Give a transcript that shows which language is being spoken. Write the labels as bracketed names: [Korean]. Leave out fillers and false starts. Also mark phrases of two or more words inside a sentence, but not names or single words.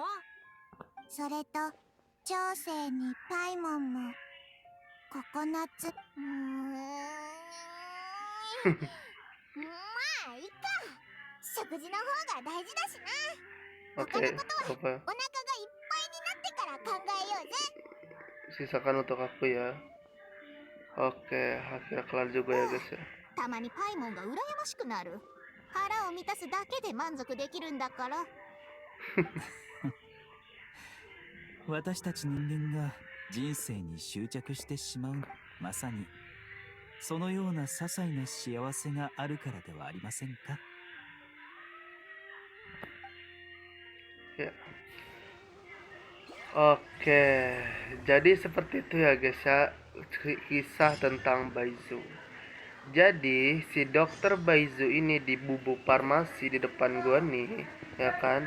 [Japanese] それと長生にパイモンもココナッツまあいいか。食事の方が大事だしな。 [Indonesian] Oke, [Japanese] 他のことは [Indonesian] apa? [Japanese] お腹がいっぱいになってから考えようぜ。 [Indonesian] Sisakan untuk aku ya. Oke, akhirnya kelar juga ya guys ya. [Japanese] たまにパイモンが羨ましくなる。腹を満たすだけで満足できるんだから。私たち人間が人生に執着してしまう、まさにそのような些細な幸せがあるからではありませんか。 [Indonesian] Ya. Oke, jadi seperti itu ya guys ya, kisah tentang Baizu. Jadi si dokter Baizu ini di bubuk farmasi di depan gua nih, ya kan?